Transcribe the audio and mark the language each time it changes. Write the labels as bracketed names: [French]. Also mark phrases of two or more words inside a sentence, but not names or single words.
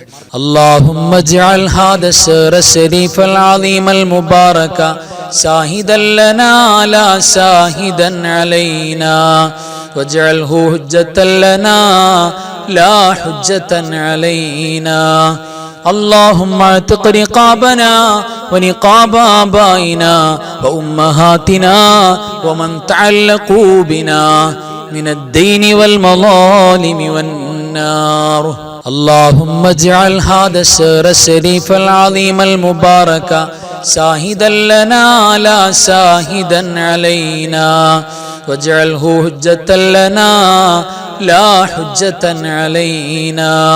[Arabic] اللهم اجعل هذا الشهر الشريف العظيم المبارك شاهدا لنا لا شاهدا علينا واجعله حجة لنا لا حجة علينا اللهم اعتق رقابنا ونقاب آبائنا وأمهاتنا ومن تعلقوا بنا من الدين والمظالم والنار. اللهم اجعل هذا الشهر الشريف العظيم المبارك شاهدا لنا لا شاهدا علينا واجعله حجة لنا لا حجة علينا.